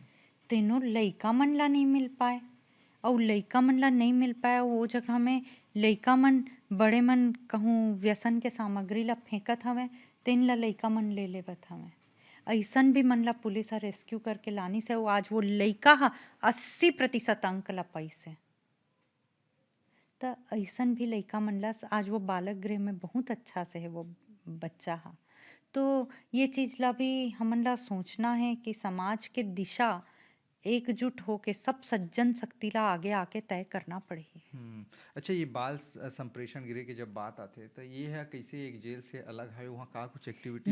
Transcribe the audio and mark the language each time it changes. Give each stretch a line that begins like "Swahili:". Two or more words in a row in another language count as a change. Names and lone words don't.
Chhattisgarhi: तेनो लइका मन ला नहीं मिल पाए अउ लइका मन ला नहीं मिल पाए अउ ओ जगह में लइका मन बड़े मन कहूँ व्यसन के सामग्री ला फेंकत हवय, तेन ला लइका मन ले लेवत हवय। अइसन भी मन ला पुलिस ह रेस्क्यू करके लानिस हे अउ आज वो लइका ह 80% अंक ला पाइस हे। त अइसन भी लइका मन ला आज वो बालक गृह में बहुत अच्छा से है वो बच्चा हा। तो ये चीज़ ला भी हमन ला सोचना है कि समाज के दिशा एकजुट होके सब सज्जन शक्ति ला आगे आके तय करना पड़ही। हुँ। अच्छा, ये बाल संप्रेषण गृह की जब बात आथे तो ये ह कैसे एक जेल से अलग हवे, वहाँ का कुछ एक्टिविटी